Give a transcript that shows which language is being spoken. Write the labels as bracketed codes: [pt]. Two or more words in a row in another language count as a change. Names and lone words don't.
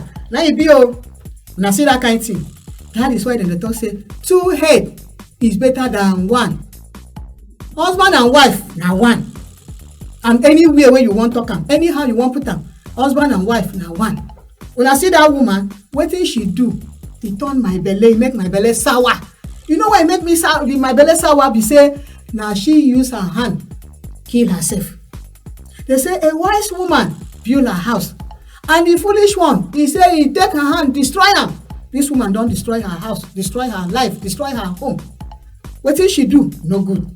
[pcm] Now you be now see that kind of thing. That is why they talk say 2 head is better than 1. Husband and wife now 1. And anywhere where you want to come, anyhow you want put them, husband and wife now 1. When I see that woman, wetin she do? He turn my belly, make my belly sour. You know why it make me sour? My belly sour be say now she use her hand kill herself. They say a wise woman build her house, and the foolish one, he say he take her hand destroy am. This woman don destroy her house, destroy her life, destroy her home. Wetin she do? No good.